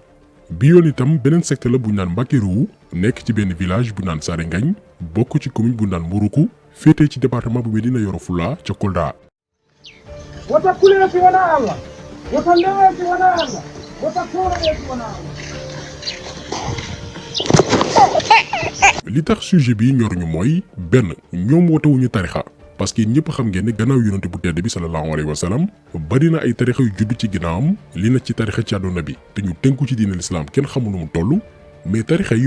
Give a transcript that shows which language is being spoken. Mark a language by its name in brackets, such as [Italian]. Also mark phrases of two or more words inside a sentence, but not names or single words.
[Wolof] bi yoon itam beneen secte la bu ñu naan Mbakkiruwu nekk ci benn village bu naan Saare Ngagne bokk ci commune bu naan Mburuku féetee ci département bu Médina Yoro Fula ca Kolda. [Fula] wota kuleeti wona Allah wota leweeti wona Allah wota tooraeeti wona Allah. [Wolof] li tax sujet bi ñoruñu mooy benn ñoom wootewuñu tarixa [French] parce que [Wolof] ñëpp xam ngeen ne gannaaw yonente bu tedd bi [Arabic] صلى الله عليه وسلم [Wolof] bari na ay tarixa yu judd ci ginnaawam li na ci tarixa ci àdduna bi te ñu tënku ci diine lislaam kenn xamul nu mu toll mais tarixa yi